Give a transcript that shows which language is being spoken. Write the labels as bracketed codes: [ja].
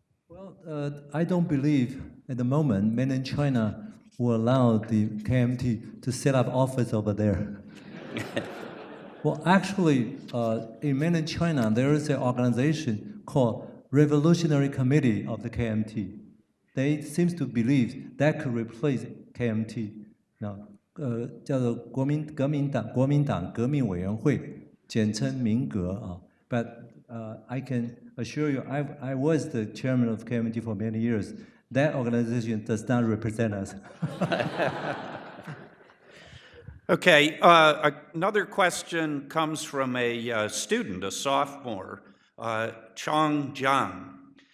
[en] Well, I don't believe at the moment mainland China will allow the KMT to set up office over there. Well, actually, in mainland China, there is an organization called Revolutionary Committee of the KMT. They seem to believe that could replace KMT. [zh] Now, 叫做国民党革命委员会，简称民革啊。 [en] But I can assure you, I was the chairman of KMT for many years. That organization does not represent us. Okay, another question comes from a student, a sophomore, Chong Jiang.